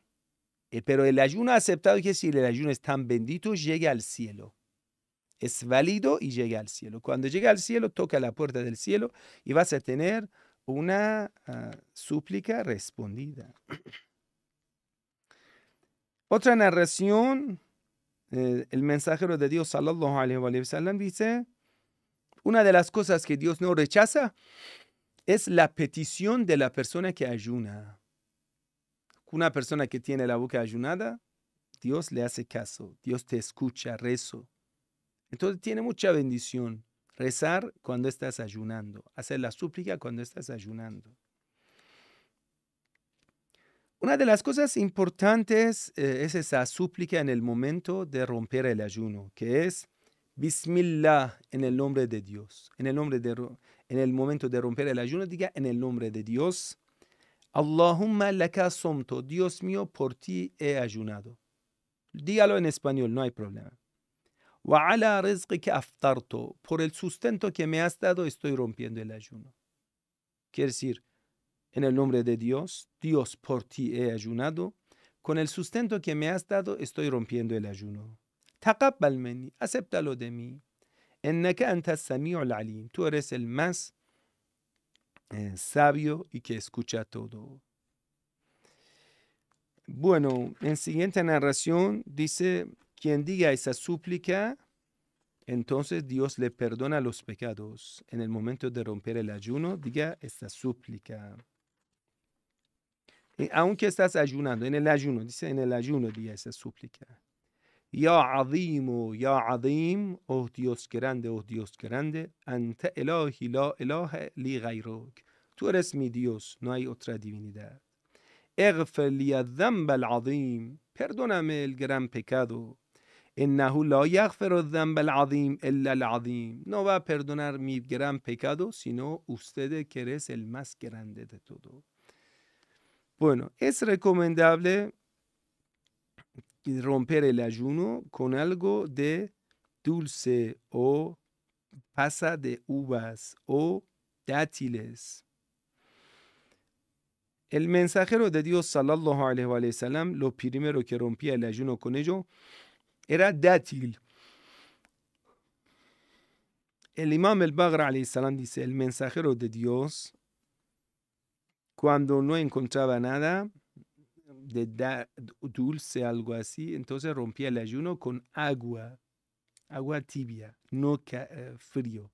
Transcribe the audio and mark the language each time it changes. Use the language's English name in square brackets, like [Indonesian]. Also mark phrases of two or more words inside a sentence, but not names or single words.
[Spanish] Pero el ayuno aceptado quiere decir el ayuno es tan bendito, llega al cielo. es válido y llega al cielo. Cuando llega al cielo, toca la puerta del cielo y vas a tener una súplica respondida. Otra narración, el mensajero de Dios, [Arabic] صلى الله عليه وسلم, [Spanish] dice, una de las cosas que Dios no rechaza es la petición de la persona que ayuna. Una persona que tiene la boca ayunada, Dios le hace caso, Dios te escucha, rezo. Entonces tiene mucha bendición rezar cuando estás ayunando, hacer la súplica cuando estás ayunando. Una de las cosas importantes es esa súplica en el momento de romper el ayuno, que es Bismillah, en el nombre de Dios. En el momento de romper el ayuno, diga en el nombre de Dios. [Arabic] اللهم لك صمت, [Spanish] Dios mío, por ti he ayunado. Dígalo en español, no hay problema. [Arabic] وعلى رزقك أفطرت, [Spanish] por el sustento que me has dado estoy rompiendo el ayuno. Quiere decir, en el nombre de Dios, Dios, por ti he ayunado, con el sustento que me has dado estoy rompiendo el ayuno. [Arabic] تقبل مني, [Spanish] acéptalo de mí. [Arabic] إنك أنت السميع العليم, [Spanish] tú eres el más sabio y que escucha todo. Bueno, en siguiente narración dice, quien diga esa súplica, entonces Dios le perdona los pecados. En el momento de romper el ayuno, diga esta súplica. Aunque estás ayunando, en el ayuno, dice en el ayuno, diga esa súplica. [Arabic] يا عظيم, [Spanish] oh Dios grande, [Arabic] أنت إلهي لا إله لي غيرك. [Spanish] Tú eres mi Dios, no hay otra divinidad. [Arabic] اغفر لي الذنب العظيم, [Spanish] perdóname el gran pecado. [Arabic] إنه لا يغفر الذنب العظيم إلا العظيم. [Spanish] No va a perdonar mi gran pecado, sino usted que eres el más grande de todo. Bueno, es recomendable romper el ayuno con algo de dulce o pasa de uvas o dátiles. El mensajero de Dios, [Arabic] صلى الله عليه وسلم, [Spanish] lo primero que rompía el ayuno con ello era dátil. El imam al-Baghr [Arabic] عليه السلام [Spanish] dice, el mensajero de Dios, cuando no encontraba nada de dulce, algo así, entonces rompía el ayuno con agua tibia, no frío.